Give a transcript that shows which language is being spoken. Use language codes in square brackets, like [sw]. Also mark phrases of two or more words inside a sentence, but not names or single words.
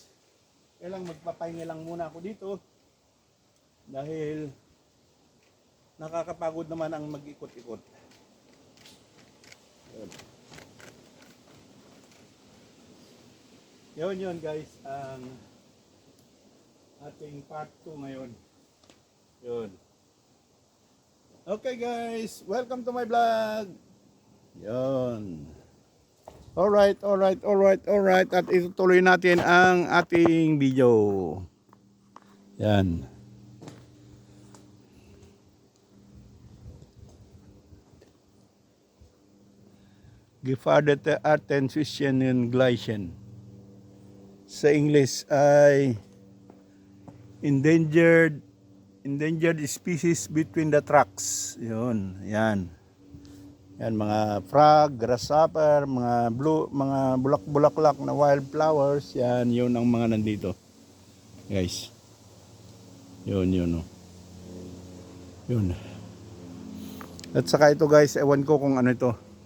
[tl] Kailang magpapahinga lang muna ako dito. Dahil nakakapagod naman ang mag-ikot-ikot. Yun guys. Ang ating part 2 ngayon. Yun. Okay guys, [en] welcome to my vlog. [tl] Yun. Alright. At itutuloy natin ang ating video. Yan. [de] Gefährdete Arten zwischen den Gleichen. [tl] Sa English ay [en] endangered species between the tracks. [tl] Yun, yan. Yan mga frog, grasshopper, mga bulak-bulaklak na wildflowers, yan, yun ang mga nandito. Guys. Yun, oh. Yun. At saka ito guys, ewan ko kung ano ito.